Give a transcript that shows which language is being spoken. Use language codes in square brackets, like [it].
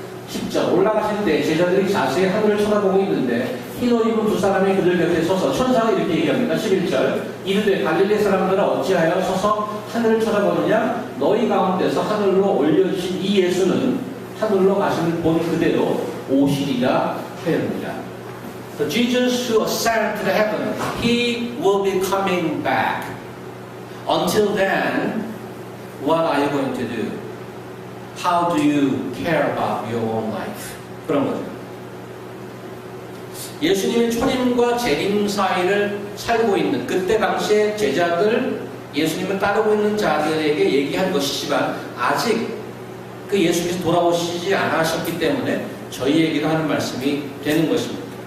[ko] 10절 올라가실 때 제자들이 자세히 하늘을 쳐다보고 있는데 흰 옷 입은 두 사람이 그들 곁에 서서, 천사가 이렇게 얘기합니다. 11절 이르되 갈릴리 사람들아 어찌하여 서서 하늘을 쳐다보느냐, 너희 가운데서 하늘로 올려주신 이 예수는 하늘로 가심을 본 그대로 오시리라 하였느니라. [en] So Jesus who ascended to the heaven, He will be coming back. Until then, what are you going to do? How do you care about your own life? [ko] 그런 거죠. 예수님의 초림과 재림 사이를 살고 있는 그때 당시에 제자들, 예수님을 따르고 있는 자들에게 얘기한 것이지만 아직 그 예수께서 돌아오시지 않으셨기 때문에 저희에게도 하는 말씀이 되는 것입니다.